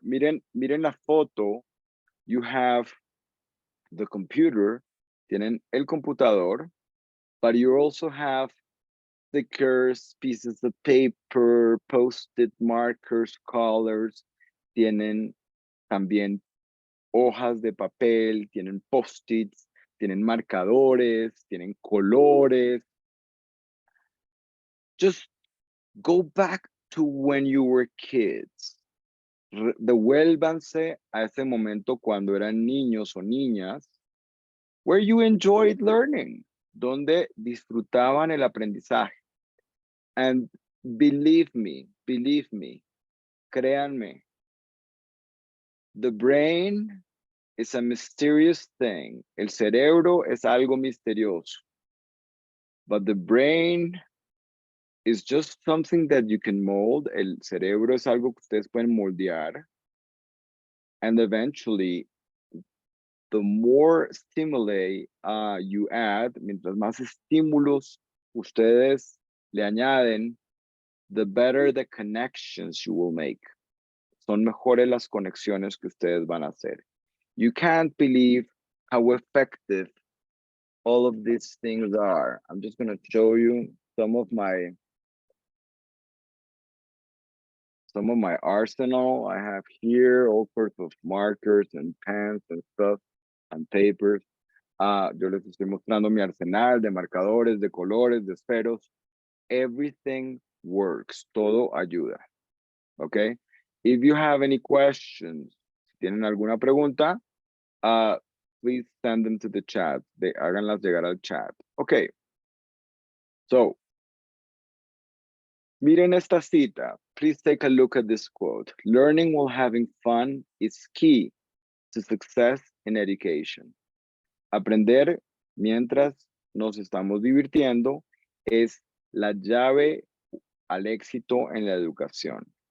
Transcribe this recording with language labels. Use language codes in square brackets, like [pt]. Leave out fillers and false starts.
[es] Miren la foto. [en] You have the computer, [es] tienen el computador, [en] but you also have stickers, pieces of paper, post-it markers, colors, [es] tienen también hojas de papel, tienen post-its, tienen marcadores, tienen colores. [en] Just go back to when you were kids. [es] Devuélvanse a ese momento cuando eran niños o niñas, [en] where you enjoyed learning, [es] donde disfrutaban el aprendizaje. [en] And believe me, [es] créanme, [en] the brain is a mysterious thing. [es] El cerebro es algo misterioso. [en] But the brain is just something that you can mold. [es] El cerebro es algo que ustedes pueden moldear. [en] And eventually, the more stimuli you add, [es] mientras más estímulos ustedes le añaden, [en] the better the connections you will make. [es] Son mejores las conexiones que ustedes van a hacer. [en] You can't believe how effective all of these things are. I'm just going to show you some of my arsenal. I have here all sorts of markers and pens and stuff and papers. [es] Yo les estoy mostrando mi arsenal de marcadores, de colores, de esferos. [en] Everything works. [es] Todo ayuda. [en] Okay? If you have any questions, [es] si tienen alguna pregunta, [en] please send them to the chat. [es] Háganlas llegar al chat. Okay. So, miren esta cita. [en] Please take a look at this quote. Learning while having fun is key to success in education. [es] Aprender mientras nos estamos divirtiendo es la llave al éxito en la educación.